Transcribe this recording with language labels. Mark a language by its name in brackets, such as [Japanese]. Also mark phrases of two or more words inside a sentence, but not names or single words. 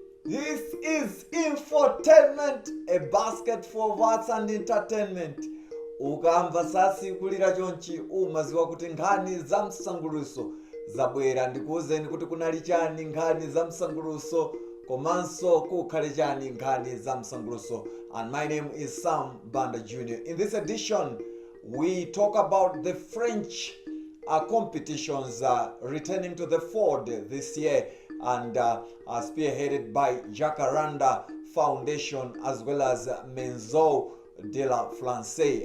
[English] This is Infotainment, a basket for arts and entertainment. [Nyanja] Ukamva sasi kulira chonchi umaziwa kuti nkhani za msanguluso zabwera. Ndikuwuzeni kuti kunali chani nkhani za msanguluso komanso kukhale chani nkhani za msanguluso. [English] And my name is Sam Banda Jnr. In this edition, we talk about the French competitions returning to the fore this year, and spearheaded by Jacaranda Foundation as well as Maison de la France.